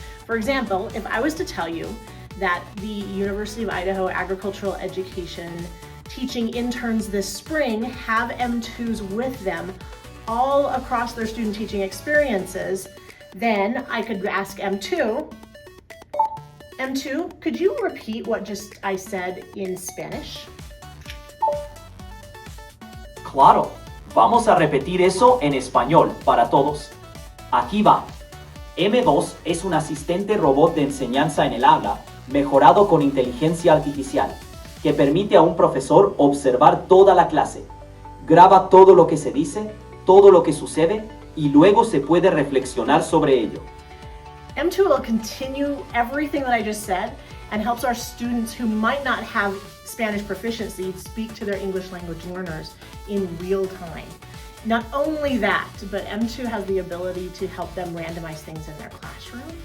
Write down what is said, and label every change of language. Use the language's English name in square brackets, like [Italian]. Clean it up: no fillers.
[English] For example, if I was to tell you that the University of Idaho Agricultural Education teaching interns this spring have M2s with them all across their student teaching experiences, then I could ask M2, could you repeat what I said in Spanish? [Spanish] Claro, vamos a repetir eso en español para todos. Aquí va. M2 es un asistente robot de enseñanza en el aula, mejorado con inteligencia artificial, que permite a un profesor observar toda la clase, graba todo lo que se dice, todo lo que sucede, y luego se puede reflexionar sobre ello. [English] M2 will continue everything that I just said and helps our students who might not have Spanish proficiency speak to their English language learners in real time. Not only that, but M2 has the ability to help them randomize things in their classroom.